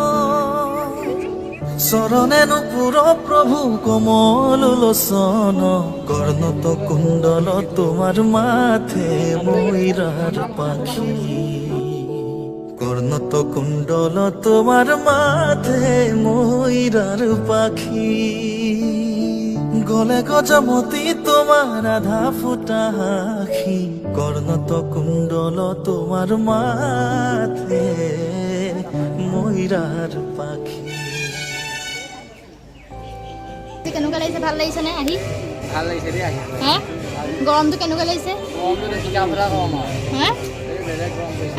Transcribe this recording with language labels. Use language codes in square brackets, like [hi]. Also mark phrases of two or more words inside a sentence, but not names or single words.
[as] চরণে নুপুর প্রভু কমল লোচন কর্ণত কুণ্ডল তোমার মাথে ময়ূরার পাখি কর্ণত কুণ্ডল তোমার মাথে ময়ূরার পাখি গলে গজমতি তোমার আধা ফুটা আখি কর্ণত কুণ্ডল তোমার মাথে ময়ূরার পাখি কেনেকুৱা লাগিছে ভাল লাগিছে নে আহি ভাল লাগিছে দেই আহি হা গৰমটো কেনেকুৱা লাগিছে গৰমটো দেখি গাভৰা গৰম হা বেলেগ গৰম পৰিছে